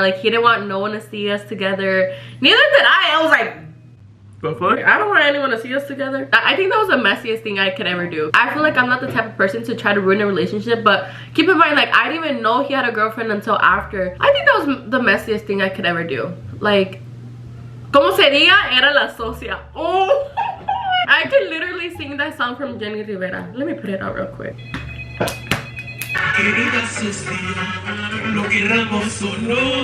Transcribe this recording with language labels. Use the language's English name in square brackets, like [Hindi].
[English] Like he didn't want no one to see us together. Neither did I. I was like, the fuck? I don't want anyone to see us together. I think that was the messiest thing I could ever do. I feel like I'm not the type of person to try to ruin a relationship, but keep in mind, like I didn't even know he had a girlfriend until after. I think that was the messiest thing I could ever do. [Spanish] Like, como se diga, era la socia. [English] Oh, I could literally sing that song from Jenny Rivera. Let me put it out real quick. [Spanish] Querida socia, lo queramos o no,